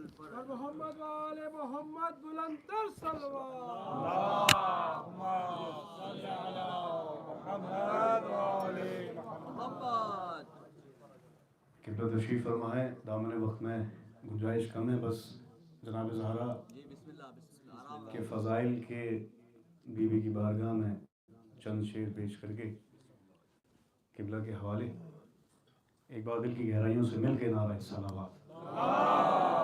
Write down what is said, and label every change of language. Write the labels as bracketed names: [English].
[Urdu] और मोहम्मद वाले मोहम्मद बुलंद तर सलवात [Arabic] اللهم صل على محمد وآل محمد [Urdu] قبلہ تشریف فرما ہے. دامن وقت میں گنجائش کم ہے، بس جناب زہرا کے فضائل کے بی بی کی بارگاہ میں چند شعر پیش کر کے قبلہ کے حوالے ایک بار دل کی گہرائیوں سے مل کے نعرہ صلوات.